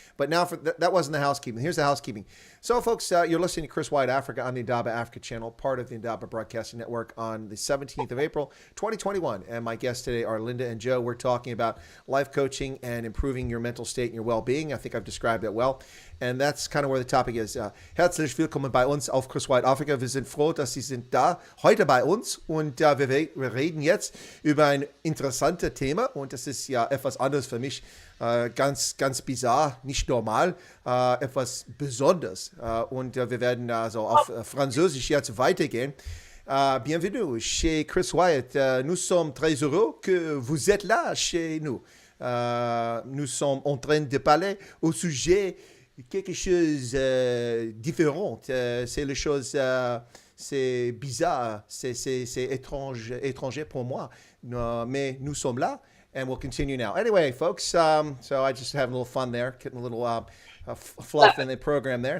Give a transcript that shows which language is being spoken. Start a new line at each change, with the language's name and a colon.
English: But now that wasn't the housekeeping. Here's the housekeeping. So, folks, you're listening to Chris Wyatt Africa on the Indaba Africa channel, part of the Indaba Broadcasting Network, on the 17th of April, 2021. And my guests today are Linda and Jo. We're talking about life coaching and improving your mental state and your well-being. I think I've described that well. And that's kind of where the topic is.
German: Herzlich willkommen bei uns auf Chris Wyatt Africa. Wir sind froh, dass Sie sind da heute bei uns. Und wir reden jetzt über ein interessantes Thema. Und das ist ja etwas anderes für mich. Ganz bizarr, nicht normal, etwas Besonderes. Und wir werden also auf Französisch jetzt weitergehen.
French: Bienvenue chez Chris Wyatt. Nous sommes très heureux que vous êtes là chez nous. Nous sommes en train de parler au sujet quelque chose différent. C'est les choses, c'est bizarre, c'est étranger pour moi. Mais nous sommes là.
English: and we'll continue now. Anyway, folks, so I just having a little fun there, getting a little fluff in the program there.